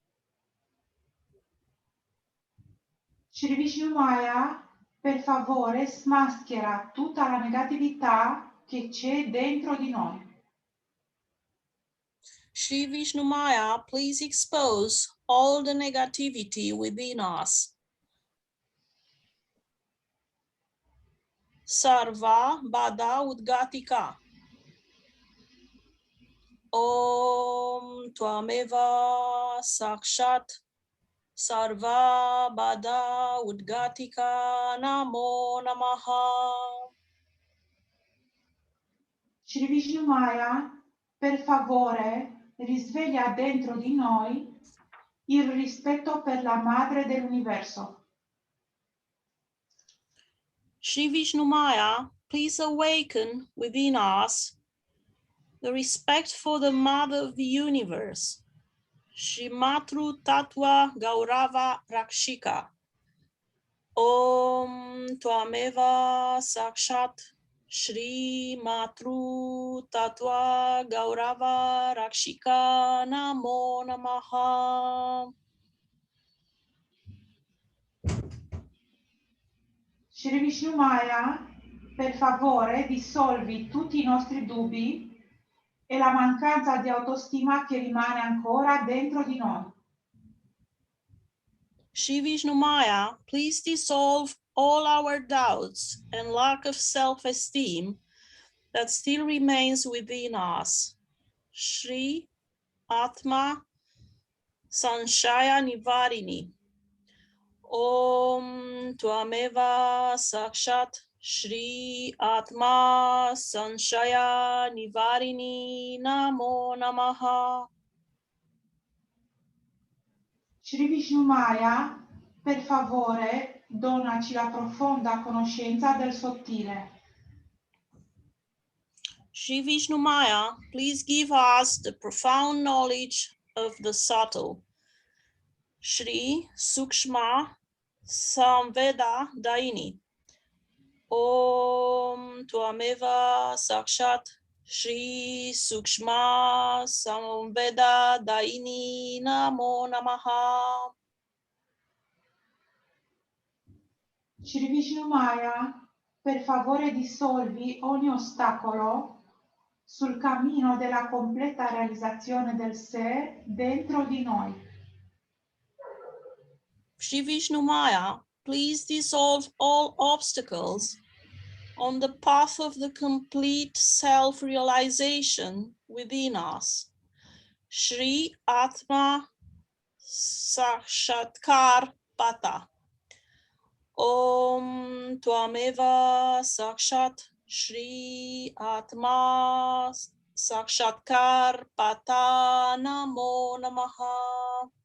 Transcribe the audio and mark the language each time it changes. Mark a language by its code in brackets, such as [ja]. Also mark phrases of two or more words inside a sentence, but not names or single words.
[it] Shri Vishnumaya, per favore, smaschera tutta la negatività che c'è dentro di noi. [en] Shri Vishnumaya, please expose all the negativity within us. [sa] Sarva Bada Udgatika. Om Tvameva Sakshat Sarva Bada Udgatika Namo Namaha. [it] Shri Vishnumaya, per favore, risveglia dentro di noi il rispetto per la Madre dell'Universo. [en] Shri Vishnumaya, please awaken within us the respect for the Mother of the Universe. [sa] Shri Matru Tattva Gaurava Rakshika. Om Tvameva Sakshat Shri Matru Tattva Gaurava Rakshika Namo Namaha. [it] Shri Vishnumaya, per favore, dissolvi tutti i nostri dubbi e la mancanza di autostima che rimane ancora dentro di noi. [en] Shri Vishnumaya, please dissolve all our doubts and lack of self-esteem that still remains within us. [sa] Shri Atma Sanshaya Nivarini. Om Tvameva Sakshat Shri Atma Sanshaya Nivarini Namo Namaha. [it] Shri Vishnumaya, per favore, donaci la profonda conoscenza del sottile. [en] Shri Vishnumaya, please give us the profound knowledge of the subtle. [sa] Shri Sukshma Samveda Daini. Om Tvameva Sakshat Shri Sukshma Samveda Daini Namo Namaha. [it] Shri Vishnumaya, per favore dissolvi ogni ostacolo sul cammino della completa realizzazione del sé dentro di noi. [en] Shri Vishnumaya, please dissolve all obstacles on the path of the complete self-realization within us. [sa] Shri Atma Sakshatkar Pata. Om Tvameva Sakshat Shri Atma Sakshatkar Pata Namo Namaha.